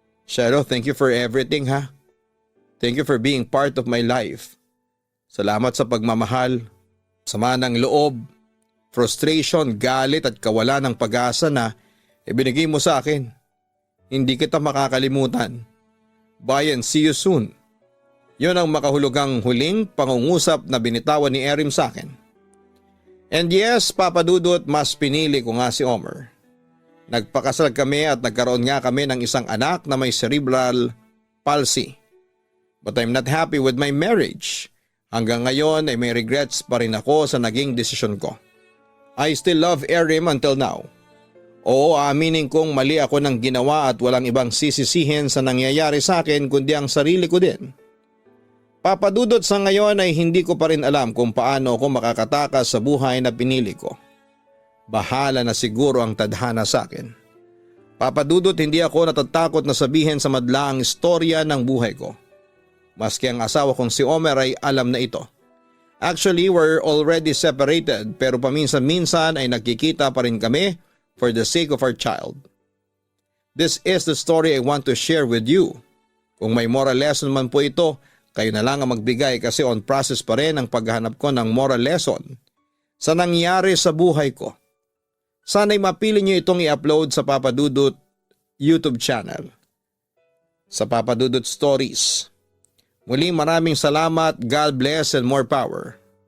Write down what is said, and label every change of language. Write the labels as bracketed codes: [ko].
[en] Shelo, thank you for everything ha. Thank you for being part of my life. [tl] Salamat sa pagmamahal, sama ng loob, frustration, galit at kawalan ng pag-asa na ibinigay mo sa akin. Hindi kita makakalimutan. [en] Bye and see you soon. [tl] Yon ang makahulugang huling pangungusap na binitawan ni Erim sa akin. [en] And yes, [tl] Papa Dudut, mas pinili ko nga si Omer. Nagpakasal kami at nagkaroon nga kami ng isang anak na may cerebral palsy. [en] But I'm not happy with my marriage. [tl] Hanggang ngayon ay may regrets pa rin ako sa naging desisyon ko. [en] I still love Erim until now. [tl] Oo, aaminin kong mali ako ng ginawa at walang ibang sisisihin sa nangyayari sa akin kundi ang sarili ko din. Papa Dudut, sa ngayon ay hindi ko pa rin alam kung paano ako makakatakas sa buhay na pinili ko. Bahala na siguro ang tadhana sa akin. Papa Dudut, hindi ako natatakot na sabihin sa madla ang istorya ng buhay ko. Maski ang asawa kong si Omer ay alam na ito. [en] Actually, we're already separated [tl] pero paminsan-minsan ay nagkikita pa rin kami [en] for the sake of our child. This is the story I want to share with you. [tl] Kung may moral lesson man po ito, kayo na lang ang magbigay kasi on process pa rin ang paghahanap ko ng moral lesson sa nangyari sa buhay ko. Sana'y mapili niyo itong i-upload sa Papa Dudut YouTube channel. Sa Papa Dudut Stories. Muli maraming salamat, [en] God bless and more power.